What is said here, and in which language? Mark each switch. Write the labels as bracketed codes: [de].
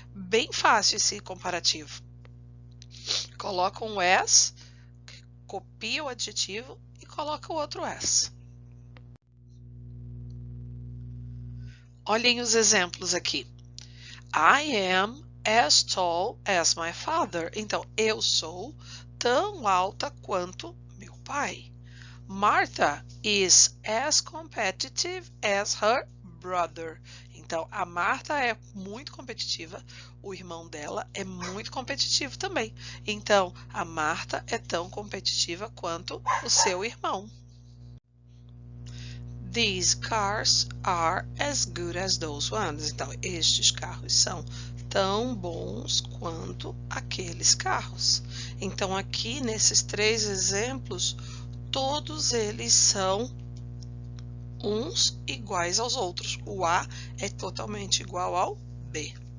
[pt] Bem fácil esse comparativo. Coloca um as, copia o adjetivo e coloca o outro as. Olhem os exemplos aqui. [en] I am as tall as my father. [pt] Então, eu sou tão alta quanto meu pai. [en] Martha is as competitive as her brother. [pt] Então, a Martha é muito competitiva, o irmão dela é muito competitivo também. Então, a Martha é tão competitiva quanto o seu irmão. [en] These cars are as good as those ones. [pt] Então, estes carros são tão bons quanto aqueles carros. Então, aqui nesses três exemplos, todos eles são uns iguais aos outros. O A é totalmente igual ao B.